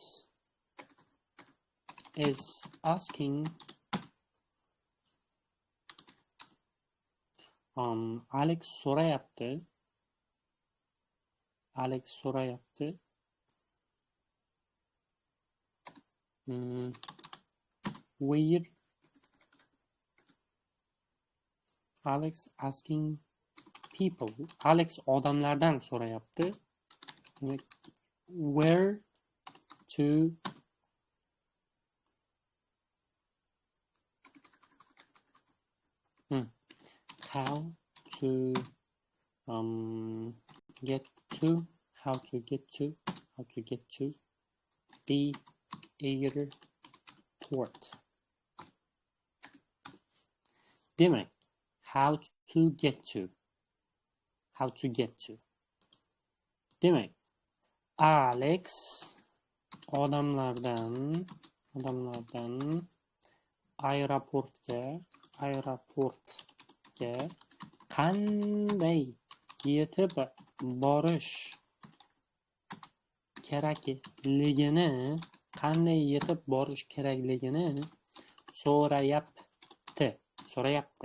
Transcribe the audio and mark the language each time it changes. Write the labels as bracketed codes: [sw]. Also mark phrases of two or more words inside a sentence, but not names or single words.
[en] is asking Alex so'rayapti where Alex asking people. [uz] Alex odamlardan so'rayapti. [en] Where to how to get to the airport. Demak, how to get to. [uz] Demak, Alex odamlardan aeroportga qanday yetib borish kerakligini so'rayapti.